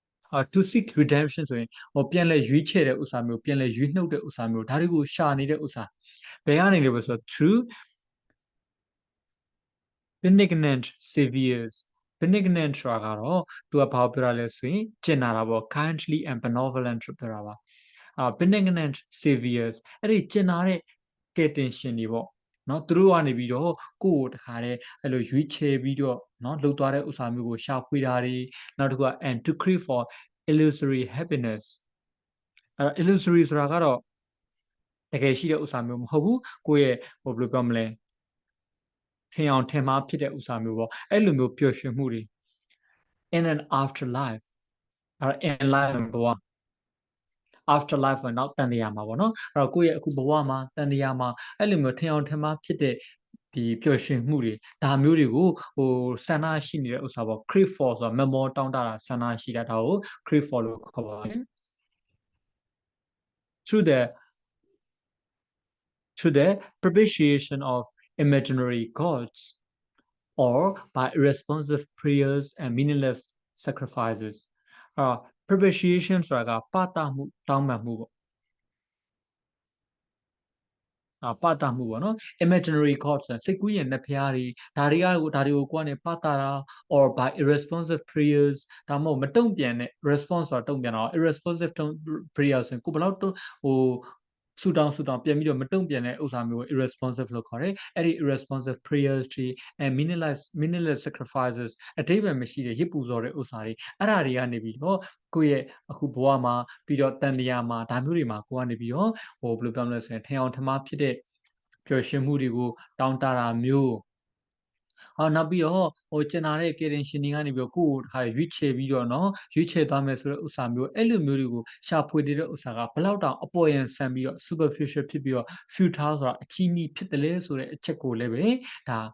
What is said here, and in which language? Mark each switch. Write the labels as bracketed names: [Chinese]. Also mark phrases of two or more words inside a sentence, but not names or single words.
[English] to seek redemption [Burmese] ဆိုရင်ပြန်လဲရွေးချယ်တဲ့ဥစ္စာမျိုးပြန်လဲရွေးနှုတ်တဲ့ဥစ္စာမျိုးဒါတွေကိုရှာနေတဲ့ဥစ္စာဘယ်ကနေလဲဆိုတော့ [English] through benignant saviors [Burmese] benignant ဆိုတာကတော့သူကဘာပြောရလဲဆိုရင်ကျင်နာတာပေါ့ [English] kindly and benevolent [Burmese] ပြောတာ ပါ [English] benignant saviors [Burmese] အဲ့ဒီကျင်နာတဲ့ကယ်တင်ရှင်တွေပေါ့နော်သူတို့ကနေပြီးတော့ကိုယ့်ကိုတခါတည်းအဲ့လိုရွေးချယ်ပြီးတော့နော်လှုပ်သွားတဲ့ဥစ္စာမျိုးကို ရှာဖွေတာတွေနောက်တစ်ခုက [English] and to crave for illusory happiness illusory [Burmese] ဆိုတာကတော့တကယ်ရှိတဲ့ဥစ္စာမျိုးမဟုတ်ဘူးကိုယ့်ရဲ့ဘ ယ်လိုပြောမလဲထင်အောင်ထင်မှားဖြစ်တဲ့ဥစ္စာမျိုးပေါ့အဲ့လိုမျိုးပျော်ရွှင်မှုတွေ [English] in an afterlife in life [Burmese] ဘဝ afterlife ဆိုတော့တန်တရားမှာပေါ့နော်အဲ့တော့ကိုယ့်ရဲ့အခုဘဝမှာတန်တရားမှာအဲ့လိုမျိုးထင်အောင်ထင်မှားဖြစ်တဲ့ဒီပျော်ရွှင်မှုတွေဒါမျိုးတွေကိုဆန္ဒရှိနေတဲ့ဥစ္စာပေါ့ [English] crave for [Burmese] ဆိုတာ memo တောင်းတတာဆန္ဒရှိတာဒါကို [English] crave for [Burmese] လို့ခေါ်ပါတယ် [English] through the propitiation of imaginary gods or by irresponsive prayers and meaningless sacrifices propitiation [Burmese] ဆိုတာကပတမှုတောင်းပန်မှုပေါ့ပတမှုပေါ့နော် [English] imaginary gods [Burmese] စိတ်ကူးရင်နှစ်ဖျားတွေဒါတွေကိုကိုယ်ကနေပတတာ [English] or by irresponsive prayers [Burmese] ဒါမှမဟုတ်မတုံ့ပြန်တဲ့ response ဆိုတာတုံ့ပြန်တာ [English] irresponsive prayers [Burmese] ဆိုရင်ကိုဘယ်လောက်ဆူတောင်းပြန်ပြီးတော့မတုံ့ပြန်တဲ့ဥစ္စာမျိုးကို irresponsive လို့ခေါ်တယ်အဲ့ဒီ [English] irresponsive prayers [Burmese] တွေ [English] and meaningless sacrifices [Burmese] အတိပ္ပယ်မရှိတဲ့ရစ်ပူဇော်တဲ့ဥစ္စာတွေအဲ့ဒါတွေကနေပြီး တော့ကိုယ့်ရဲ့အခုဘဝမှာပြီးတော့တန်တရားမှာဒါမျိုးတွေမှာကိုကနေပြီးတော့ဘယ်လိုပြောမလဲဆိုရင်ထင်အောင်ထမှားဖြစ်တဲ့ပျော်ရွှင်မှုတွေကိုတောင်းတတာမျိုးနောက်ပြီးတော့ကျင်နာတဲ့ကယ်တင်ရှင်တွေကနေပြီးတော့ကိုယ့်ကိုတခါရွေးချယ်ပြီးတော့နော်ရွေးချယ်သွားမယ်ဆိုတဲ့ဥစ္စာမျိုးအဲ့လိုမျိုးတွေကိုရှာဖွေတဲ့ဥစ္စာကဘလောက်တောင်အပေါ်ယံဆန်ပြီးတော့ superficial ဖြစ်ပြီးတော့ futile ဆိုတာအချီးနှီးဖြစ်တယ်လေဆိုတဲ့အချက်ကိုလည်းပဲဒါ